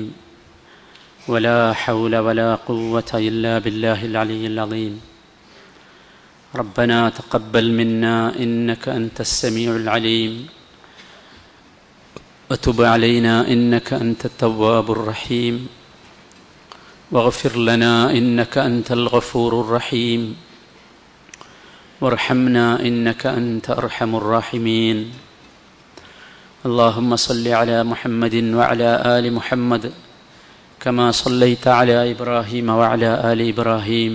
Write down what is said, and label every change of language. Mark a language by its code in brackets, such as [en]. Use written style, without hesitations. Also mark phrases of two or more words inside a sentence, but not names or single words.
[ar] ولا حول ولا قوة إلا بالله العلي العليم. ربنا تقبل منا إنك أنت السميع العليم. وتب علينا إنك أنت التواب الرحيم. واغفر لنا إنك أنت الغفور الرحيم وارحمنا إنك أنت أرحم الراحمين. اللهم صل على محمد وعلى آل محمد كما صليت على إبراهيم وعلى آل إبراهيم.